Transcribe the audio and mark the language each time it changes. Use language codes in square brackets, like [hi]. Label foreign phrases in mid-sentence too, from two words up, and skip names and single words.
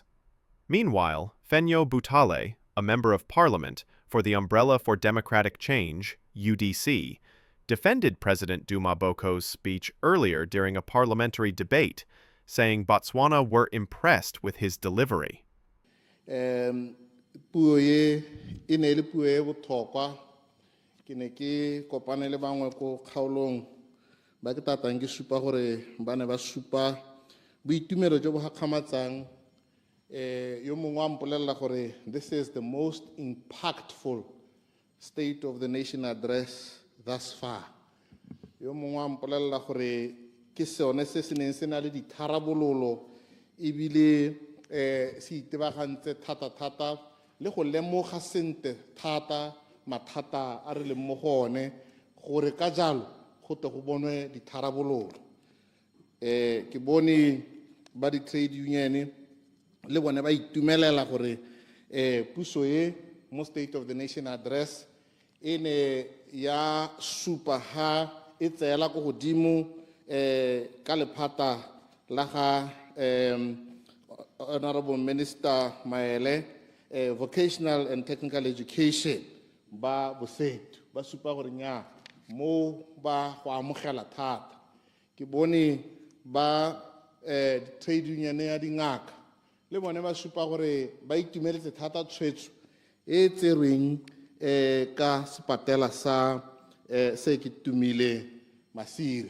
[en] Meanwhile, Fenyo Butale, a member of Parliament for the Umbrella for Democratic Change, UDC, defended President Duma Boko's speech earlier during a parliamentary debate, saying Botswana were impressed with his delivery. [tn] Puo e ne le puo e botlhokwa ke ne ke kopane le bangwe ko kgaolong ba ke tatang ke supa gore ba ne ba supa boitumelo jo bo gakgamatsang yo mongwe a mpolelela gore [en] this is the most impactful State of the Nation address thus far. [tn] Yo mongwe a mpolelela gore ke sone se se neng se na le ditharabololo ebile se itebagantse thata le go lemoga sente thata mathata a re leng mo go one gore ka jalo go tle go bonwe ditharabololo. Ke bone ba di-trade union le bone ba itumelela gore puso e mo State of the Nation address e ne ya supa ha e tseela go godimo ka lephata la ga Honorable Minister Maele [en] vocational and technical education [tn] ba bosetu ba supa gore nya mo ba go amogela thata. Ke bone ba trade union ya dingaka le bone ba supa gore ba itumeletse thata tshwetso e tserweng ka sepatela sa se ke tumile Masire.